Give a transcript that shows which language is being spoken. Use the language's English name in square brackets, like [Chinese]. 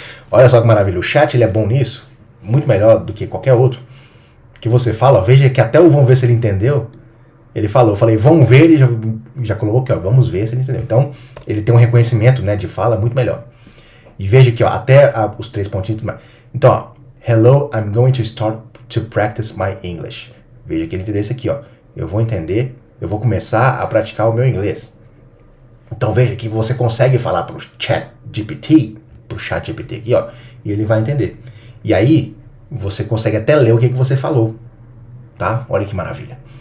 [Portuguese] Olha só que maravilha, o chat ele é bom nisso, muito melhor do que qualquer outro. Que você fala, veja que até o vamos ver se ele entendeu. Ele falou, eu falei, vamos ver, ele já colocou aqui, ó, vamos ver se ele entendeu. Então, ele tem um reconhecimento, né, de fala muito melhor. E veja aqui, ó, até os 3 pontinhos. [English] Então, ó, hello, I'm going to start to practice my English. [Portuguese] Veja que ele entendeu isso aqui, ó. Eu vou entender, eu vou começar a praticar o meu inglês. Então, veja que você consegue falar pro chat GPT aqui, ó, e ele vai entender. E aí, você consegue até ler o que você falou, tá? Olha que maravilha.